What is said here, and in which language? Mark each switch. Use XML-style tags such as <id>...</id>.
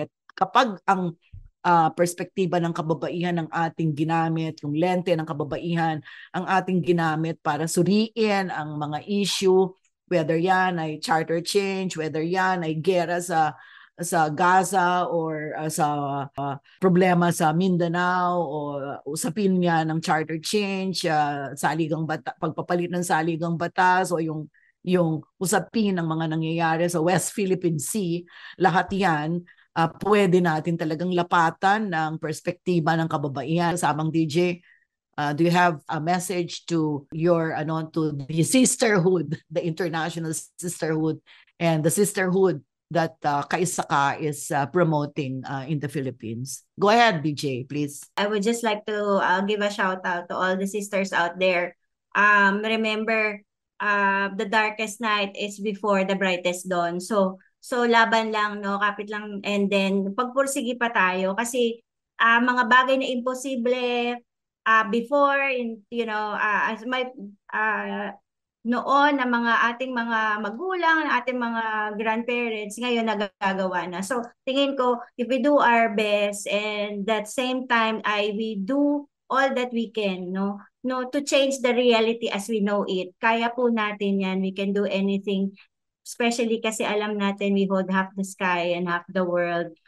<tl>At kapag ang perspektiba ng kababaihan ang ating ginamit, yung lente ng kababaihan ang ating ginamit para suriin ang mga issue, whether yan ay charter change, whether yan ay gera sa Gaza or sa problema sa Mindanao o usapin niya ng charter change, pagpapalit ng saligang batas o yung usapin ng mga nangyayari sa West Philippine Sea, lahat yan pwede natin talagang lapatan ng perspektiba ng kababaihan.</tl> <en>Samang DJ, do you have a message to your to the sisterhood, the international sisterhood and the sisterhood that Kaisaka is promoting in the Philippines? Go ahead, DJ, please. I would just like to give a shout out to all the sisters out there. Remember, the darkest night is before the brightest dawn.</en> <tl>So laban lang, no, kapit lang,</tl> <en>and then</en> <tl>pagpursige pa tayo kasi mga bagay na imposible before, as my noon ng mga ating mga magulang, ating mga grandparents, ngayon nagagawa na. So tingin ko,</tl> <en>if we do our best and that same time we do all that we can, no, to change the reality as we know it.</en> <tl>Kaya po natin yan.</tl> <en>We can do anything. Especially</en> <tl>kasi alam natin</tl> <en>we hold half the sky and half the world.</en>